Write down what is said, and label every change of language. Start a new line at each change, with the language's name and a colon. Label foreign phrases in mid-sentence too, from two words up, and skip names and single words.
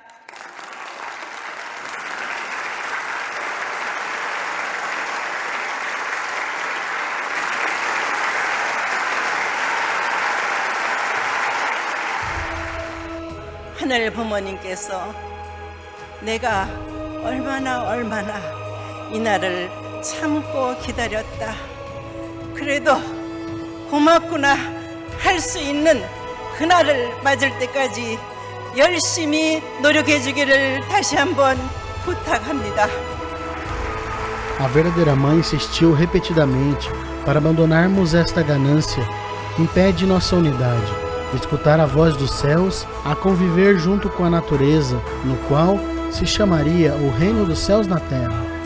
Korean: 하늘 부모님께서 내가 얼마나 이 날을 참고 기다렸다. 그래도 고맙구나 할 수 있는 그날을 맞을 때까지 열심히 노력해 주기를 다시 한번 부탁합니다.
Portuguese: A verdadeira mãe insistiu repetidamente para abandonarmos esta ganância que impede nossa unidade, escutar a voz dos céus, a conviver junto com a natureza, no qual se chamaria o reino dos céus na terra.